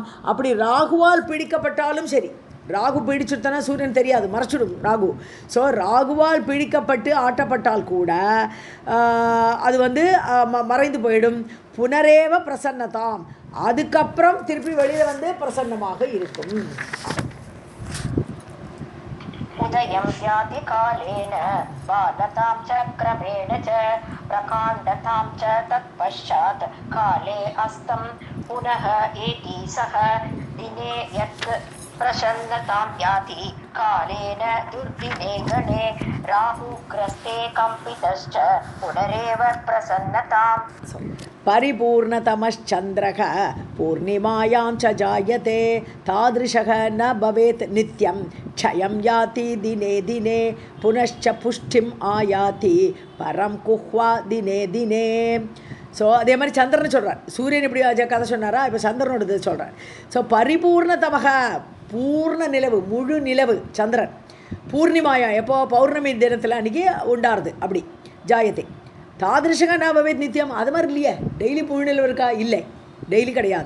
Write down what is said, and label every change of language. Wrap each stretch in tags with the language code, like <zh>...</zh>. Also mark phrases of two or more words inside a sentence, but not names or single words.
<ta>அப்படி ராகுவால் பிடிக்கப்பட்டாலும் சரி, ராகு பிடிச்சுட்டனா சூரியன் தெரியாது, மறைச்சிடும் ராகு. ஸோ ராகுவால் பிடிக்கப்பட்டு ஆட்டப்பட்டால் கூட அது வந்து மறைந்து போயிடும்.</ta> <sa>पुनरेव प्रसन्नताम्,</sa> <ta>அதுக்கப்புறம் திருப்பி வெளியில் வந்து பிரசன்னமாக இருக்கும்.</ta> <sa>उदयं याति कालेन बालतां च क्रमेण च प्रकाण्डतां च तत्पश्चात् काले अस्तं पुनः एति सः दिने यत् प्रसन्नतां याति कालेन दुर्दिने गणे राहुग्रस्ते कम्पितश्च पुनरेव प्रसन्नताम्. परिपूर्णतमश्चन्द्रः पूर्णिमायां च जायते तादृशः न भवेत् नित्यं क्षयं याति दिने दिने पुनश्च पुष्टिम् आयाति परं कुह्वा दिने दिने.</sa> <ta>ஸோ அதே மாதிரி சந்திரன் சொல்கிறார். சூரியன் இப்படி கதை சொன்னாரா, இப்போ சந்திரனோடது சொல்கிறார். ஸோ பரிபூர்ணதமக, பூர்ண நிலவு, முழு நிலவு சந்திரன். பூர்ணிமாயா எப்போ, பௌர்ணமி தினத்தில் அன்றைக்கி உண்டாருது, அப்படி ஜாயத்தை.</ta> <sa>तादृशः न भवेत् नित्यम्,</sa> <ta>அது மாதிரி இல்லையே. டெய்லி முழு நிலவு இருக்கா, இல்லை, டெய்லி கிடையாது.</ta>